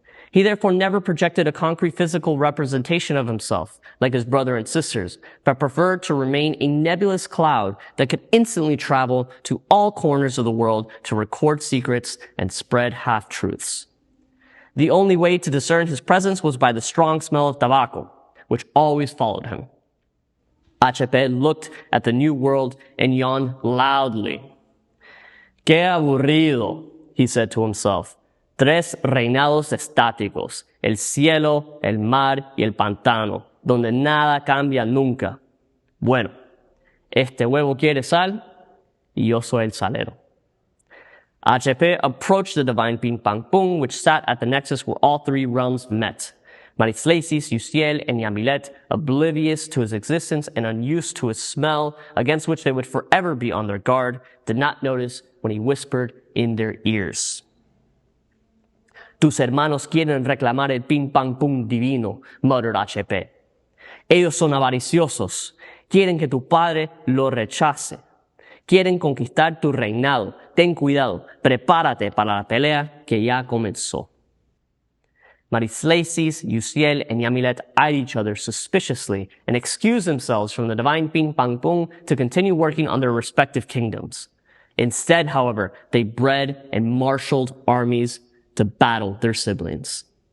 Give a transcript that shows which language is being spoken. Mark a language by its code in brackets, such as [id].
[en] He therefore never projected a concrete physical representation of himself, like his brother and sisters, but preferred to remain a nebulous cloud that could instantly travel to all corners of the world to record secrets and spread half-truths. The only way to discern his presence was by the strong smell of tobacco, which always followed him. HP looked at the new world and yawned loudly. [es] "Qué aburrido," [en] he said to himself. [es] Tres reinados estáticos, el cielo, el mar y el pantano, donde nada cambia nunca. Bueno, este huevo quiere sal y yo soy el salero. [en] HP approached the divine Ping Pang Pung, which sat at the nexus where all three realms met. Marislaces, Uciel, and Yamilet, oblivious to his existence and unused to his smell, against which they would forever be on their guard, did not notice when he whispered in their ears. [es] Tus hermanos quieren reclamar el Ping Pang Pung divino, [en] muttered HP. [es] Ellos son avariciosos. Quieren que tu padre lo rechace. Quieren conquistar tu reinado. Ten cuidado. Prepárate para la pelea que ya comenzó. [en] Marislaces, Uciel, and Yamilet eyed each other suspiciously and excused themselves from the divine Ping Pang Pung to continue working on their respective kingdoms. Instead, however, they bred and marshaled armies to battle their siblings.